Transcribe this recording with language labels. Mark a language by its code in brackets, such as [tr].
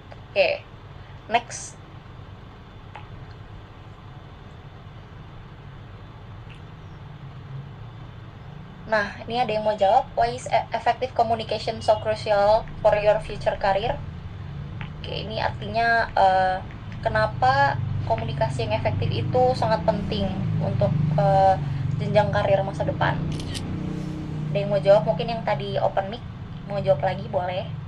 [en] Oke, next. [id] Nah, ini ada yang mau jawab. [en] Why is effective communication so crucial for your future career? [id] Oke, ini artinya kenapa komunikasi yang efektif itu sangat penting untuk jenjang karir masa depan. Ada yang mau jawab? Mungkin yang tadi open mic mau jawab lagi, boleh.